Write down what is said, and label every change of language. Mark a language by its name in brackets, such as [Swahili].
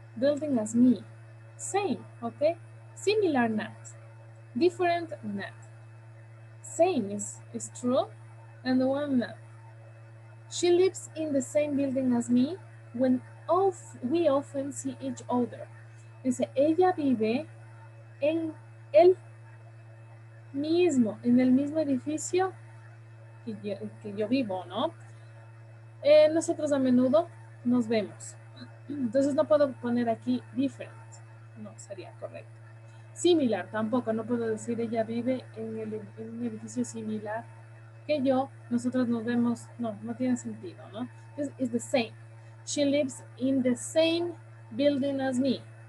[English] Building as me. Same, okay? Similar, not. Different, not. Same is true, and the one not. She lives in the same building as me when we often see each other. [Spanish] Dice, ella vive en en el mismo edificio que yo vivo, ¿no? Nosotros a menudo nos vemos. Entonces no puedo poner aquí different, no sería correcto. Similar, tampoco, no puedo decir ella vive en un edificio similar que yo, nosotros nos vemos, no tiene sentido, ¿no? [English] It's the same. She lives in the same building as me.